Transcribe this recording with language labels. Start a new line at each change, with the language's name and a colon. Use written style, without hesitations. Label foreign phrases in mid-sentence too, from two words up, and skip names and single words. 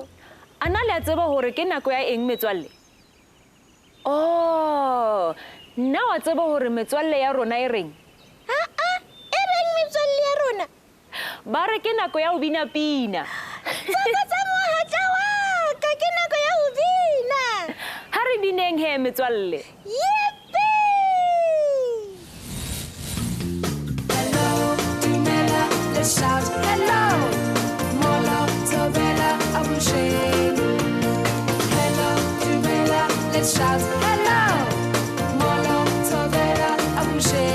Southern Sotho: Ana le a tseba hore ke nako ya eng metswalle? Oh, nna wa tseba hore metswalle ya rona e reng? E reng metswalle ya rona? Ba re ke nako ya ho bina pina. Tsokotsa mohatla wa ka, ke nako ya ho bina. Ha re bineng he metswalle.
English: Let's shout hello, Molo, Tovela, Abushe. Hello, Tumela, let's shout hello, Molo, Tovela, Abushe.